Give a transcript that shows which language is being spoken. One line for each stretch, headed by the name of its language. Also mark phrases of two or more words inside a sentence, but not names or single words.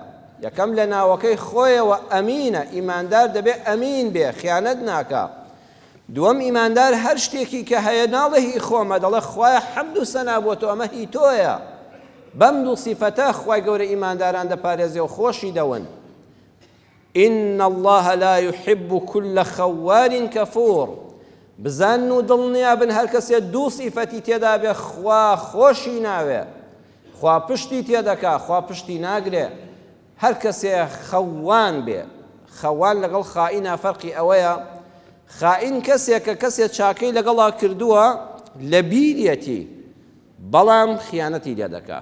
Central Kurdish: یەکەم لە ناوەکەی خۆیەوە ئەمینە، ئیماندار دەبێ ئەمین بێ، خیانەت ناکا. دووەم ئیماندار هەر شتێکی کە هەیە ناڵێ هی خۆمە، دەڵێ خوایە حەمد و سەنا بۆ تۆ، ئەمە هی تۆیە. بەم دوو سیفەتە خوای گەورە ئیمانداران دەپارێزێ و خۆشی دەون.
Arabic: إن الله لا يحب كل خوان كفور.
Central Kurdish: بزان و دڵنیابن هەر کەسێ دوو سیفەتی تێدا بێ خوا خۆشی ناوێ، خوا پشتی تێدەکا، خوا پشتی ناگرێ. هەر کەسێ خەوان بێ. خەوان لەگەڵ خائینە فەرقی ئەوەیە، خائین کەسێک کە کەسێ چاکەی لەگەڵا کردووە لە بیرەتی بەڵام خیانەتی لێ دەکا.